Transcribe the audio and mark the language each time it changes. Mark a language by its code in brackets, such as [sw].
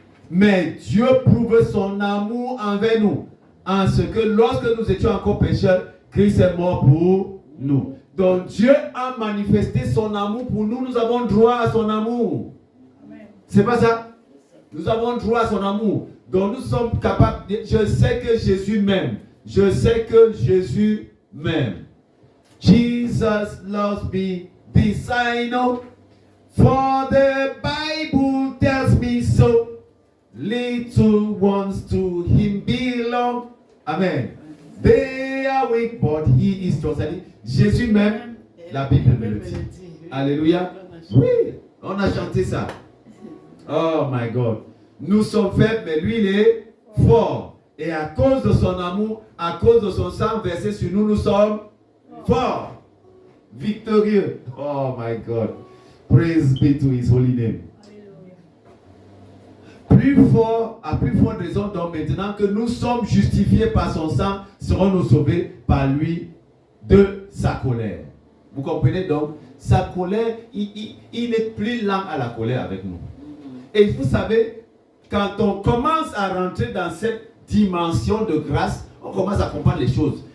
[fr] Mais Dieu prouve son amour envers nous, en ce que lorsque nous étions encore pécheurs, Christ est mort pour nous. Donc Dieu a manifesté son amour pour nous, nous avons droit à son amour. C'est pas ça? Nous avons droit à son amour. Donc nous sommes capables, je sais que Jésus m'aime. Je sais que Jésus m'aime. [en] Jesus loves me, this I know, for the Bible tells me so. Little ones to him belong. Amen. They are weak, but he is strong. [fr] Jésus m'aime, la Bible me le dit. Alléluia. Oui, on a chanté ça. [en] Oh my God. [fr] Nous sommes faibles, mais lui, il est fort. Et à cause de son amour, à cause de son sang versé sur nous, nous sommes forts, victorieux. [en] Oh my God. Praise be to his holy name. [fr] Plus fort, à plus forte raison, donc maintenant que nous sommes justifiés par son sang, serons-nous sauvés par lui de sa colère. Vous comprenez donc? Sa colère, il n'est plus lent à la colère avec nous. Et vous savez, quand on commence à rentrer dans cette dimension de grâce, on commence à comprendre les choses.